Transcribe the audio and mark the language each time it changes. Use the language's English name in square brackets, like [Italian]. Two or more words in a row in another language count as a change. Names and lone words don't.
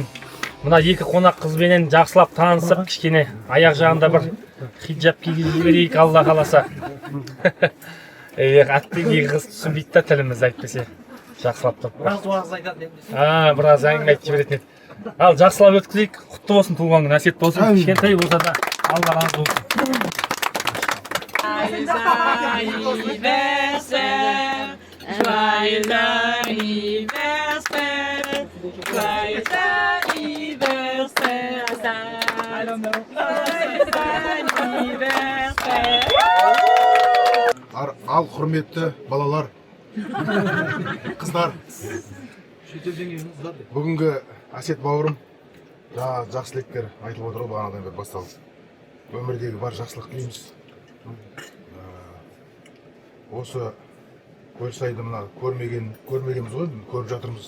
[Kazakh] Мына екі қонақ қызбенен жақсылап танысып, кішкене аяқ жағында бір хиджаб кигізіп жіберейік, Алла қаласа. Әттен екі қыз түсінбейді да тілімізді әйтпесе. Жақсылап тұрып. Біраз уағыз айтады. Біраз әңгіме айтып жіберетін еді. Ал жақсылап өткізейік. Құтты болсын туған күн, әсет болсын. Кішкентай болса да Алла разы болсын. [French] Joyeux anniversaire, joyeux anniversaire, joyeux anniversaire. [Kazakh] Ал құрметті балалар, қыздар, бүгінгі Әсет бауырым жақсы тілектер айтылып отыр ғой, бағанадан бері басталды. Өмірдегі бар жақсылық тілейміз. Осы Көлсайды мына көрмегенбіз ғой, көріп жатырмыз.